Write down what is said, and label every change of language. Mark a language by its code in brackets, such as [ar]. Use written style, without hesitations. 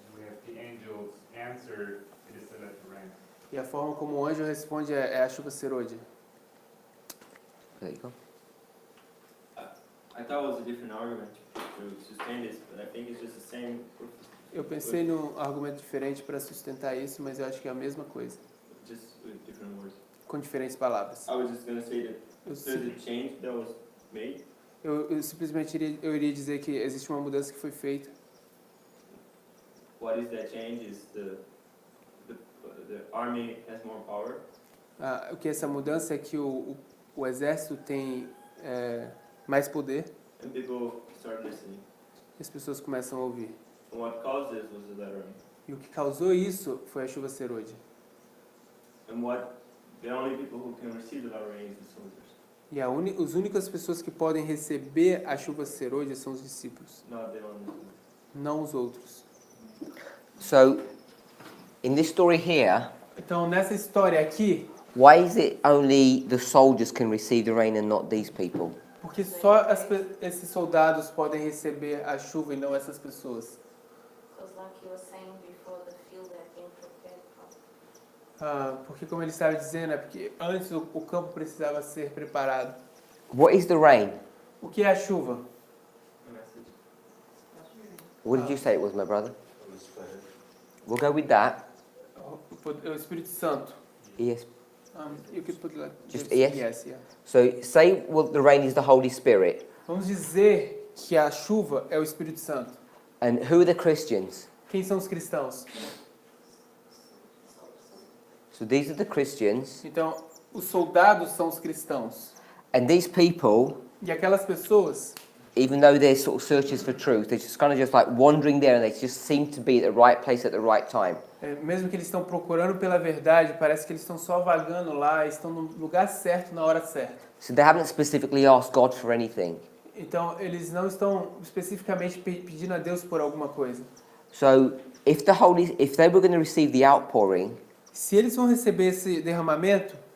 [en] We have the angel's answer, it is to let it rain. [pt] E a forma como o anjo responde é a chuva serôdia. [en] There you go. I thought it was a different argument to sustain this, but I think it's just the same. [pt] Eu pensei num argumento diferente para sustentar isso, mas eu acho que é a mesma coisa, [en] Just with different words. [pt] com diferentes palavras. [en] I was just going to say that [pt] Eu, [en] there's a change that was made. [pt] eu simplesmente iria dizer que existe uma mudança que foi feita. [en] What is that change is the army has more power. [pt] O que essa mudança é que o exército tem mais poder [en] And people start listening. [pt] e as pessoas começam a ouvir. [en] And what caused this was the letter rain. [pt] E o que causou isso foi a chuva serôdia. [en] And the only people who can receive the letter rain is the soldiers, [pt] E as únicas pessoas que podem receber a chuva serôdia são os discípulos, [en] not the others. [pt] não os outros. [en] So, in this story here, [pt] Então, nessa história aqui, [en] why is it only the soldiers can receive the rain and not these people? [pt] porque só esses soldados podem receber a chuva e não essas pessoas? [en] Because like you were saying before, the field had been prepared properly. [pt] Porque, como ele estava dizendo, é porque antes o campo precisava ser preparado. [en] What is the rain? [pt] O que é a chuva? [en] The message. What did you say it was, my brother? Holy Spirit. We'll go with that. [pt] O Espírito Santo. [en] Yes. You could put like Just yes? yes? Yes, yeah. So, say the rain is the Holy Spirit. [pt] Vamos dizer que a chuva é o Espírito Santo. [en] And who are the Christians? [pt] Quem são os cristãos? [en] So these are the Christians. [pt] Então, os soldados são os cristãos. [en] And these people, [pt] E aquelas pessoas, [en] even though they're sort of searchers for truth, they're just kind of just like wandering there and they just seem to be at the right place at the right time. [pt] mesmo que eles estão procurando pela verdade, parece que eles estão só vagando lá, estão no lugar certo, na hora certa. [en] So they haven't specifically asked God for anything. [pt] Então, eles não estão especificamente pedindo a Deus por alguma coisa. [en] So if they were going to receive the outpouring, [pt] Se eles vão receber esse derramamento,